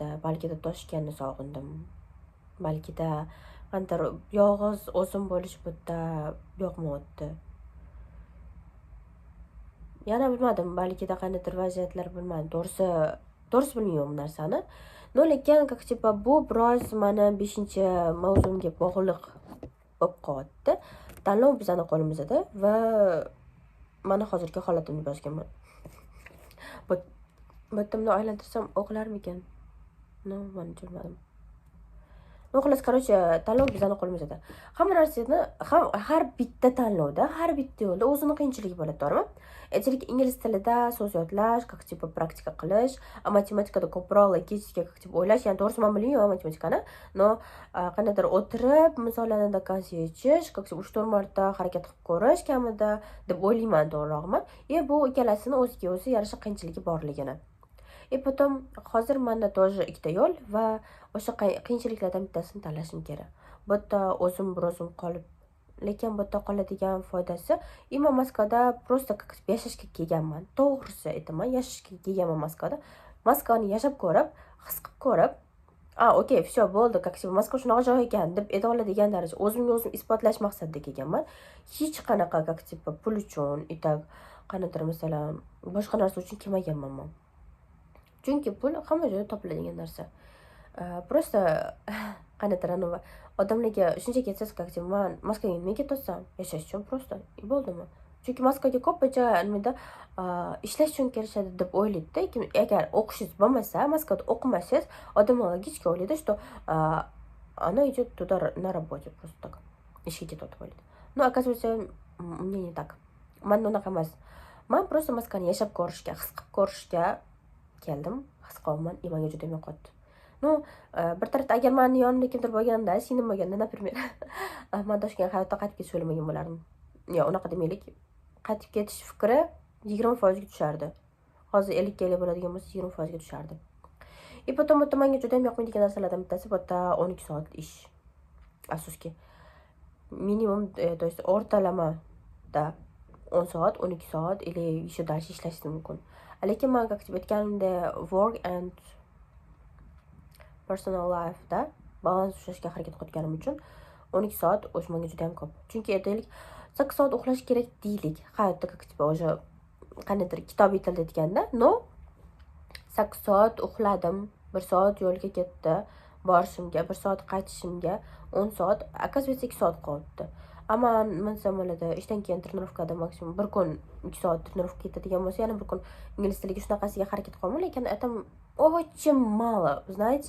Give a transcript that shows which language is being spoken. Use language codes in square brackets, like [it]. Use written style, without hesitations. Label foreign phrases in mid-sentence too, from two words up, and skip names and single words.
[uz] Balkida Toshkentni sog'indim. Balkida qanday yolg'iz o'zim bo'lish bitta yoqmayapti. Yana bilmadim, balkida qandaydir vaziyatlar bilmadim. To'g'risi bilmayman bu narsani. No, lekin [ru] как типа [uz] bu biroz mana 5-mavzumga bog'liq bo'lib qoldi. Tanlov bizning qo'limizda va mana hozirgi holatimni yozganman. Bitimni aylantirsam o'qilarmikan? No, men bilmadim. No, xullas, короче, tanlov bizning qo'limizda. Hamma narsani har bitta tanlovda, har bitta yo'lda o'zining qiyinchiligi bo'ladi, to'g'rimi? Aytaylik, ingliz tilida so'z yodlash, [ru] как типа [uz] praktika qilish, matematikada ko'proq logika, [ru] как типа [uz] o'ylash, ya'ni to'g'risi men bilmayman matematikani, no qandaydir o'tirib, misollarni dokoncha yechish, [ru] как типа [uz] 3-4 marta harakat qilib ko'rish kamida deb o'ylayman, to'g'rirog'mi? Bu ikkalasini o'ziga o'zi yarasha qiyinchiligi borligini. Potom hozir menda тоже ikkita yo'l va o'sha qiyinchiliklardan bittasini tanlashim kerak. Bu yerda o'zim qolib, lekin bu yerda qoladigan foydasi, men Moskvada просто yashashga kelganman. To'g'risi aytaman, yashashga kelganman Moskvada. Moskvani yashab ko'rib, his qilib ko'rib, okey, всё bo'ldi, [ru] как типа [uz] Moskva shunaqa joy ekan deb ayta oladigan darajada o'zimga o'zim isbotlash maqsadida kelganman. Hech qanaqa [ru] как типа [uz] pul uchun, qanaqadir masalan, boshqa narsa uchun kelmaganman men. Chunki pul hamma joyda topiladigan narsa. Просто qanaqadir odamlarga shunchaki aytasiz, [ru] как типа [uz] men Moskvaga nima ketasan? Yashash uchun просто. Bo'ldimi? Chunki Moskvaga ko'pincha nimada ishlash uchun kelishadi deb o'ylaydi-da. Agar o'qishingiz bo'lmasa, Moskvada o'qimasangiz, odamlar logika o'ylaydi, [ru] что она идет туда на работе просто так. [uz] Ishga ketadi o'ylaydi. [ru] Но оказывается, мне не так. [uz] Men unaqa emas. Men просто Moskvani yashab ko'rishga, his qilib ko'rishga keldim. His qilaman, menga juda yoqadi. No, bir tarafda agar meni yonimda kimdir bo'lganda, singlim bo'lganda, например, men Toshkentga hayotda qaytib ketish o'ylamagan bo'lardim. Yo, unaqa demaylik. Qaytib ketish fikri 20% ga tushardi. Hozir 50 ga bo'ladigan bo'lsa 20% ga tushardi. Potom menga juda yoqmaydigan narsalardan bittasi bu yerda 12 soat ish. Afsuski. Minimum, [ru] то есть [uz] o'rtalamada 10 soat, 12 soat [ru] или еще дальше [uz] ishlash mumkin. Lekin men как aytganimda [en] work and personal life [uz] da balans ushlashga harakat qilganim uchun 12 soat o'sha menga juda ham ko'p. Chunki aytaylik 8 soat uxlash kerak deylik. Hayotda [ru] как типа [uz] o'sha qanaqadir kitobiy tilda aytganda, no 8 soat uxladim, 1 soat yo'lga ketdi, borishimga, 1 soat qaytishimga 10 soat, оказывается 2 soat qoldi. Ammo men samolyotda ishdan keyin trenirovkada maksimum 1 kun 2 soat trenirovka ketadigan bo'lsa, yana 1 kun ingliz tiliga shunaqasiga harakat qilaman, lekin aytam [ru] очень мало, знаете.